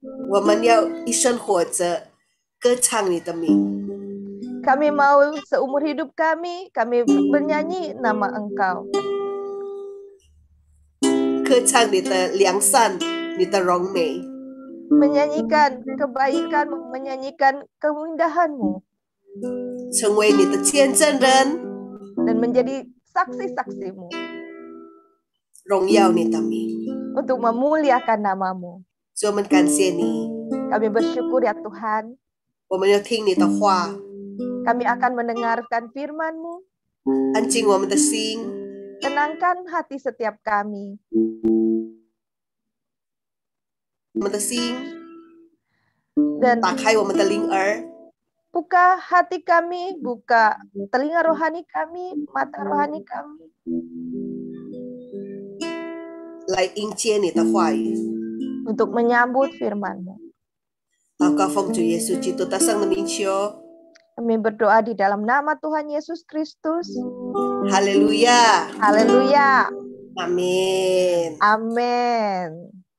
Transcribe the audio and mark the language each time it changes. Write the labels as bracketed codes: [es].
[zh] 我们要一生活着歌唱你的名。 [id] Kami mau seumur hidup kami bernyanyi nama Engkau. [zh] 歌唱你的良善，你的荣美。 [id] Menyanyikan kebaikan, menyanyikan keindahan-Mu. [zh] 成为你的见证人， [id] Dan menjadi saksi-saksi-Mu. [zh] 荣耀你的名。 [id] Untuk memuliakan nama-Mu. [zh] 主，我们感谢你， [id] Kami bersyukur ya Tuhan. [zh] 我们要听你的话， [id] Kami akan mendengarkan firman-Mu. [zh] 安静我们的心， [id] Tenangkan hati setiap kami. [zh] 我们的心， [id] Dan [zh] 打开我们的灵耳， [id] buka hati kami, buka telinga rohani kami, mata rohani kami. [zh] 来迎接你的话语。 [id] Untuk menyambut firman-Mu. [zh] 祷告奉主耶稣基督得胜的名求， [id] Kami berdoa di dalam nama Tuhan Yesus Kristus. [zh] 哈利路亚， [id] Haleluya. [zh] 阿门。 [id] Amin.